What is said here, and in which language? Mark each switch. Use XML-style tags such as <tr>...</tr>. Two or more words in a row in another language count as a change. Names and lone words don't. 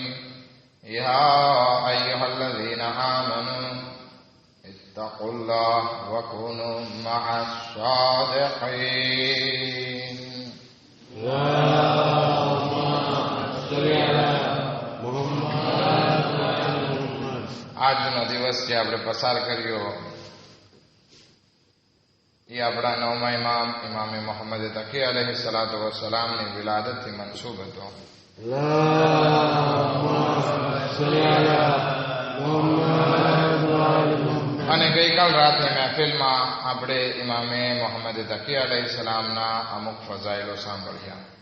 <ar>يا أيها الذين آمنوا اتقوا الله وكونوا مع الصادقين. اللهم صل على محمد وآل محمد.</ar> <gu>આજનો દિવસ જે આપણે પસાર કર્યો એ આપણા નવમા ઇમામે મોહમ્મદ તકી</gu> <ar>عليه الصلاة والسلام</ar> <gu>વિલાદતથી મનસૂબ હતો. અને ગઈકાલ રાતની મહેફિલમાં આપણે ઇમામે મોહમ્મદ તકી</gu> <ar>عليه السلام</ar> <gu>અમુક ફઝાઇલો સાંભળ્યા</gu>